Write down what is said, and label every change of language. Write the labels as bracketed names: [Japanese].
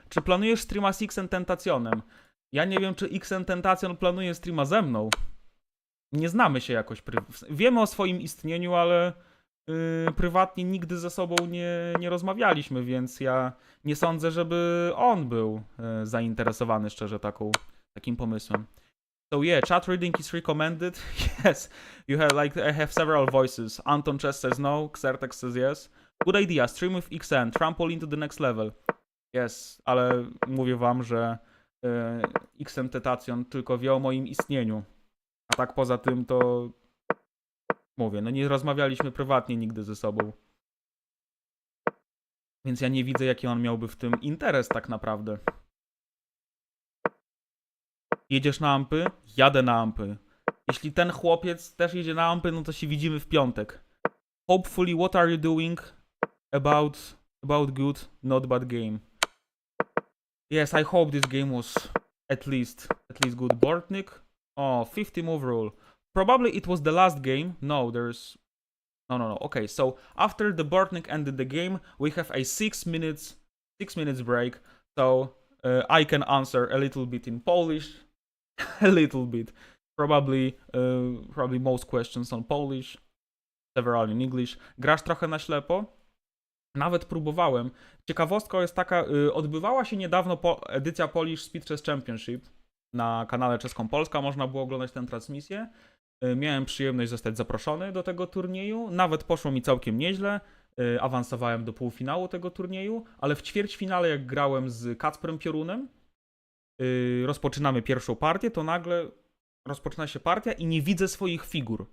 [Polish] Czy planujesz streama z X Tentacionem? Ja nie wiem, czy X Tentacion planuje streama ze mną. Nie znamy się jakoś. Wiemy o swoim istnieniu, ale prywatnie nigdy ze sobą nie rozmawialiśmy, więc ja nie sądzę, żeby on był zainteresowany szczerze takim pomysłem. [English] So yeah, chat reading is recommended. Yes, you have I have several voices. Anton Chess says no, Xertek says yes. Good idea, stream with XN, trampoline to the next level. [Polish] Yes, ale mówię wam, że XN Tentacion tylko wie o moim istnieniu. A tak poza tym to mówię, no nie rozmawialiśmy prywatnie nigdy ze sobą. Więc ja nie widzę, jaki on miałby w tym interes tak naprawdę. Jedziesz na ampy? Jadę na ampy. Jeśli ten chłopiec też jedzie na ampy, no to się widzimy w piątek. [English] Hopefully, what are you doing about good, not bad game? Yes, I hope this game was at least good. Bortnik? Oh, 50 move rule. Probably it was the last game. No, there's... No. Okay, so after the Bortnik ended the game, we have a 6 minutes break. So I can answer a little bit in Polish. A little bit. Probably most questions on Polish. Several in English. [Polish] Grasz trochę na ślepo? Nawet próbowałem. Ciekawostka jest taka, odbywała się niedawno edycja Polish Speed Chess Championship na kanale Czeską Polska. Można było oglądać tę transmisję. Miałem przyjemność zostać zaproszony do tego turnieju. Nawet poszło mi całkiem nieźle. Awansowałem do półfinału tego turnieju, ale w ćwierćfinale, jak grałem z Kacprem Piorunem, rozpoczynamy pierwszą partię, to nagle rozpoczyna się partia i nie widzę swoich figur.